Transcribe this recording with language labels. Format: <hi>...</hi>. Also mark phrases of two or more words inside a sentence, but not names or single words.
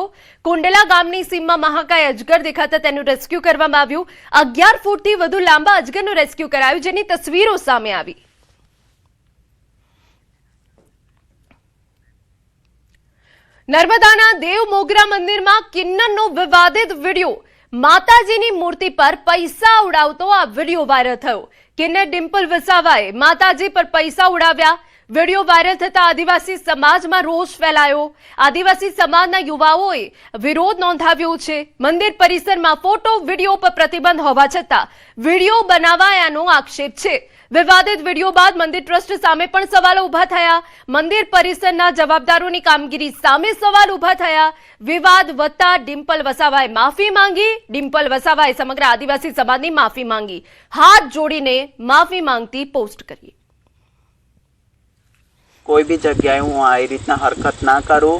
<gu>કુંડલા ગામની સીમમાં મહાકાય અજગર દેખાતા તેનું રેસ્ક્યૂ કરવામાં આવ્યું। 11 ફૂટથી વધુ લાંબા અજગરનું રેસ્ક્યૂ કરાયું, જેની તસવીરો સામે આવી। નર્મદાના દેવ મોગરા મંદિરમાં કિન્નરનો વિવાદિત વીડિયો। માતાજીની મૂર્તિ પર પૈસા ઉડાવતો આ વીડિયો વાયરલ થયો। કિન્નર ડિમ્પલ વસાવાએ માતાજી પર પૈસા ઉડાવ્યા। વીડિયો વાયરલ થતા આદિવાસી સમાજમાં રોષ ફેલાયો। આદિવાસી સમાજના યુવાઓએ વિરોધ નોંધાવ્યો છે। મંદિર પરિસરમાં ફોટો વીડિયો પર પ્રતિબંધ હોવા છતાં વીડિયો બનાવાયાનો આક્ષેપ છે। વિવાદિત વીડિયો બાદ મંદિર ટ્રસ્ટ સામે પણ સવાલો ઉભા થયા। મંદિર પરિસરના જવાબદારોની કામગીરી સામે સવાલ ઉભા થયા। વિવાદ વધતા ડિમ્પલ વસાવાએ માફી માંગી। ડિમ્પલ વસાવાએ સમગ્ર આદિવાસી સમાજની માફી માંગી। હાથ જોડીને માફી માંગતી પોસ્ટ કરી। કોઈ બી જગ્યાએ હું આ રીતના હરકત ના કરું।</gu>